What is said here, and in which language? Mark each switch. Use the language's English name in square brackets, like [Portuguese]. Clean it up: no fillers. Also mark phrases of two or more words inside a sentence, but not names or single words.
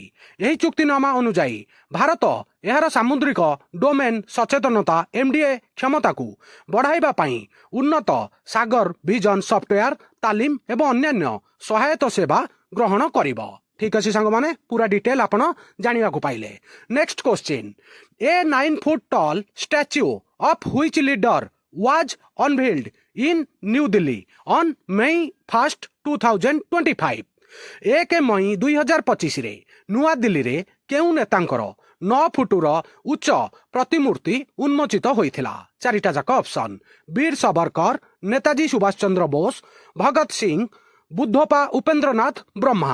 [Odia] ଏହି ଚୁକ୍ତିନାମା ଅନୁଯାୟୀ ଭାରତ ଏହାର ସାମୁଦ୍ରିକ ଡୋମେନ୍ ସଚେତନତା MDA କ୍ଷମତାକୁ ବଢ଼ାଇବା ପାଇଁ ଉନ୍ନତ ସାଗର ଭିଜନ ସଫ୍ଟୱେୟାର, ତାଲିମ ଏବଂ ଅନ୍ୟାନ୍ୟ ସହାୟତା ସେବା ଗ୍ରହଣ କରିବ। ଠିକ୍ ଅଛି ସାଙ୍ଗମାନେ, ପୁରା ଡିଟେଲ ଆପଣ ଜାଣିବାକୁ ପାଇଲେ। [English] next question, a 9 foot tall statue of which leader was unveiled in New Delhi on May 1st, 2025। [Odia] 1 ମଇ 2025ରେ ନୂଆଦିଲ୍ଲୀରେ କେଉଁ ନେତାଙ୍କର 9 ଫୁଟୁର ଉଚ୍ଚ ପ୍ରତିମୂର୍ତ୍ତି ଉନ୍ମୋଚିତ ହୋଇଥିଲା। ଚାରିଟା ଯାକ ଅପସନ୍। ବୀର ସାବରକର, ନେତାଜୀ ସୁଭାଷ ଚନ୍ଦ୍ର ବୋଷ, ଭଗତ ସିଂ, ବୁଦ୍ଧପା ଉପେନ୍ଦ୍ରନାଥ ବ୍ରହ୍ମା।